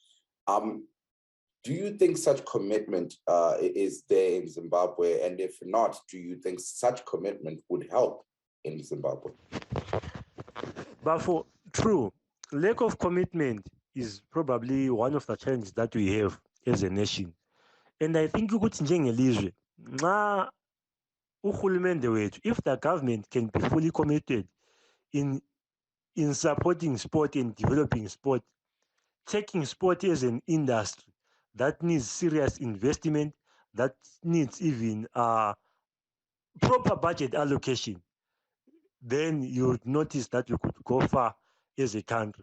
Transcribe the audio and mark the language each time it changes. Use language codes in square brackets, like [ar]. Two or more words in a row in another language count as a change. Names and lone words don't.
[en] Do you think such commitment is there in Zimbabwe? And if not, do you think such commitment would help in Zimbabwe? But for true, lack of commitment is probably one of the challenges that we have as a nation. And I think [nd] ukuthi njengelizwe nxa uhulumende wethu, [en] if the government can be fully committed in supporting sport and developing sport, taking sport as an industry that needs serious investment, that needs even proper budget allocation, then you would notice that we could go far as a country.